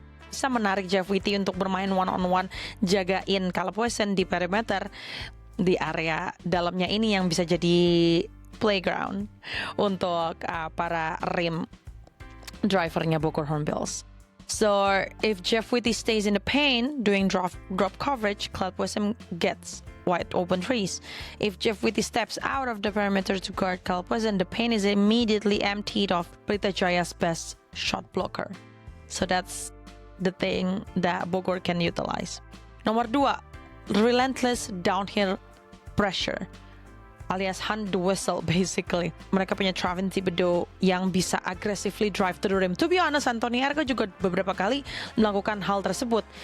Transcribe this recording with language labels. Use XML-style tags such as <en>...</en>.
<id>Bisa menarik Jeff Whitty untuk bermain one-on-one, jagain Caleb Wesson di perimeter, di area dalamnya ini yang bisa jadi playground untuk para rim drivernya Bogor Hornbills.</id> <en>So if Jeff Whitty stays in the paint doing drop coverage, Caleb Wesson gets wide open threes. If Jeff Whitty steps out of the perimeter to guard Caleb Wesson, the paint is immediately emptied of Pelita Jaya's best shot blocker. So that's the thing that Bogor can utilize. Nomor 2, relentless downhill pressure alias hunt the whistle basically.</en> <id>Mereka punya Travin Thibodeau yang bisa</id> <en>aggressively drive to the rim. To be honest,</en> <id>Anthony Erga juga beberapa kali melakukan hal tersebut.</id>